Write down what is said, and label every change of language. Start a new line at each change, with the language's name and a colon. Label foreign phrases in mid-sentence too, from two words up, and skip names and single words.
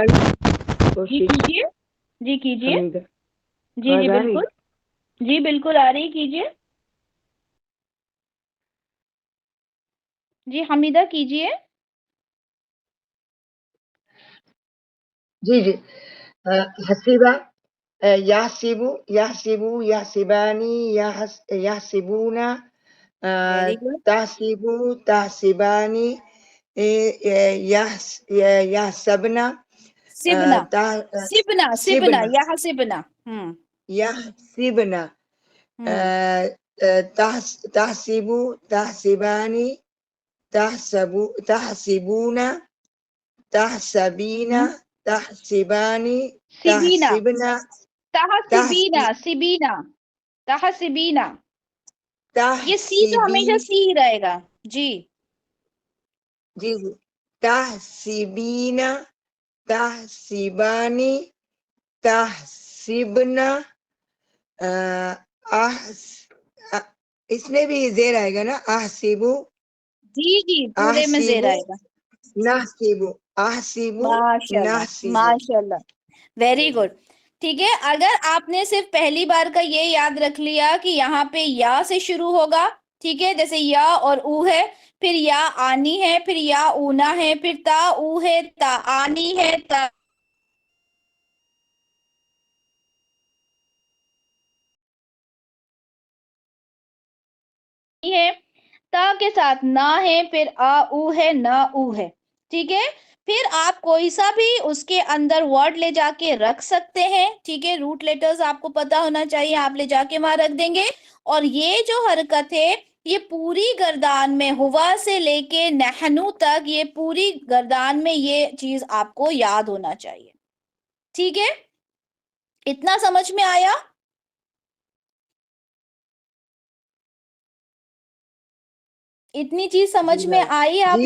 Hindi: जी कोशिश। कीजिए, जी कीजिए, हमीदा, जी जी आवाज आ रही? बिल्कुल, जी बिल्कुल आ रही, कीजिए जी, हमीदा कीजिए। जी जी।
Arabic: حَسِبَ، يَحْسِبُ، يَحْسِبُ، يَحْسِبَانِ، يَحْسِبُونَ,
English: very good.
Arabic: تَحْسِبُ، تَحْسِبَانِ، يَحْسِبْنَ सिबना ता- سِبْنَ سِبْنَ सिबना
Hindi: यहाँ सिबना
Arabic: يَحْسِبْنَ تَحْسِبُ تَحْسِبَانِ تَحْسِبُونَ تَحْسِبِينَ تَحْسِبَانِ सिबीना تَحْسِبْنَ تَحْسِبِينَ سِبِينَ تَحْسِبِينَ
Hindi: ये सी तो हमेशा
Arabic: تَحْسِبِي
Hindi: सी ही रहेगा जी जी जी
Arabic: تَحْسِبِينَ تَحْسِبَانِ تَحْسِبْنَ
Hindi: इसमें भी जेर आएगा ना आहसिबु जी जी पूरे में जेर
Arabic: आहसिबु
Hindi: आएगा
Arabic: نَحْسِبُ أَحْسِبُ
Hindi: माशाल्लाह
Arabic: नहसिबु
Hindi: माशाल्लाह
English: very good
Hindi: ठीक है अगर आपने सिर्फ पहली बार का ये याद रख लिया कि यहाँ पे या से शुरू होगा ठीक है जैसे या और ऊ है फिर या आनी है फिर या ऊना है फिर ता ऊ है ता आनी है ता है ता के साथ ना है फिर आ ऊ है ना ऊ है ठीक है फिर आप कोई सा भी उसके अंदर वर्ड ले जाके रख सकते हैं ठीक है
English: root letters
Hindi: आपको पता होना चाहिए आप ले जाके वहां रख देंगे और ये जो हरकत है ये पूरी गर्दान में हुआ से लेके नहनु तक ये पूरी गर्दान में ये चीज आपको याद होना चाहिए ठीक है इतना समझ में आया इतनी चीज समझ में आई आप